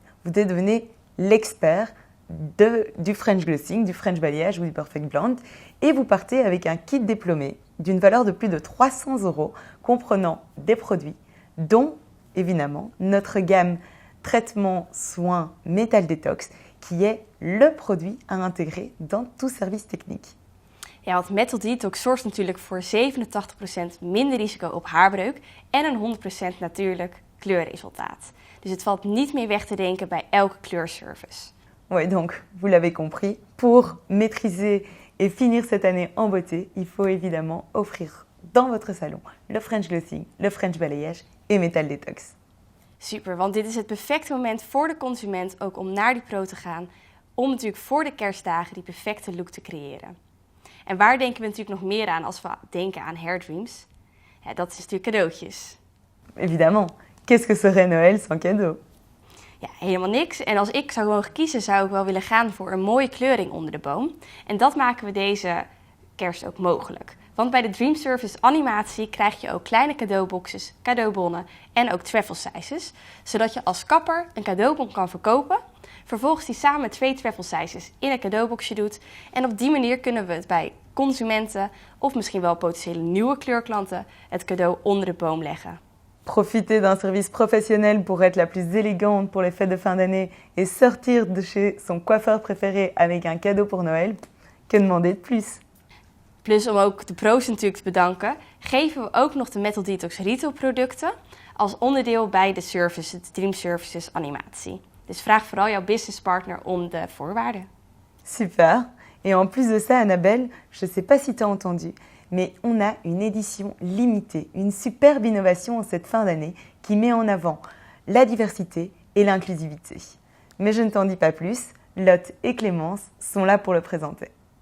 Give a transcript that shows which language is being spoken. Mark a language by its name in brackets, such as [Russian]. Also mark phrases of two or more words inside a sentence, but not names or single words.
[French] Vous devenez l'expert du French Glossing, du French Balayage ou du Perfect Blonde et vous partez avec un kit diplômé d'une valeur de plus de 300 € comprenant des produits dont, évidemment, notre gamme traitement soins Metal Detox qui est le produit à intégrer dans tout service technique. [Dutch] Ja, want Metal Detox zorgt natuurlijk voor 87% minder risico op haarbreuk en een 100% natuurlijk kleurresultaat. Dus het valt niet meer weg te denken bij elke kleurservice. [French] Oui, donc, vous l'avez compris, pour maîtriser et finir cette année en beauté, il faut évidemment offrir dans votre salon le French Glossing, le French Balayage et Metal Detox. [Dutch] Super, want dit is het perfecte moment voor de consument ook om naar die pro te gaan, om natuurlijk voor de kerstdagen die perfecte look te creëren. En waar denken we natuurlijk nog meer aan als we denken aan [English] hair dreams? [Dutch] Ja, dat is natuurlijk cadeautjes. [French] Évidemment, qu'est-ce que serait Noël sans cadeau? [Dutch] Ja, helemaal niks. En als ik zou mogen kiezen, zou ik wel willen gaan voor een mooie kleuring onder de boom. En dat maken we deze kerst ook mogelijk. Want bij de Dream Service animatie krijg je ook kleine cadeauboxes, cadeaubonnen en ook [English] travel sizes. [Dutch] Zodat je als kapper een cadeaubon kan verkopen. Vervolgens die samen met 2 [English] travel sizes [Dutch] in een cadeauboxje doet. En op die manier kunnen we het bij consumenten of misschien wel potentiële nieuwe kleurklanten het cadeau onder de boom leggen. [French] Profiter d'un service professionnel pour être la plus élégante pour les fêtes de fin d'année et sortir de chez son coiffeur préféré avec un cadeau pour Noël, que demander de plus? [Dutch] Plus om ook de pro's natuurlijk te bedanken, geven we ook nog de Metal Detox retail producten als onderdeel bij de service, de Dream Services animatie. Dus vraag vooral jouw businesspartner om de voorwaarden. Super. [French] Et en plus de ça, Annabelle, je ne sais pas si tu as entendu, mais on a une édition limitée, une superbe innovation en cette fin d'année qui met en avant la diversité et l'inclusivité. Mais je ne t'en dis pas plus, Lotte et Clémence sont là pour le présenter.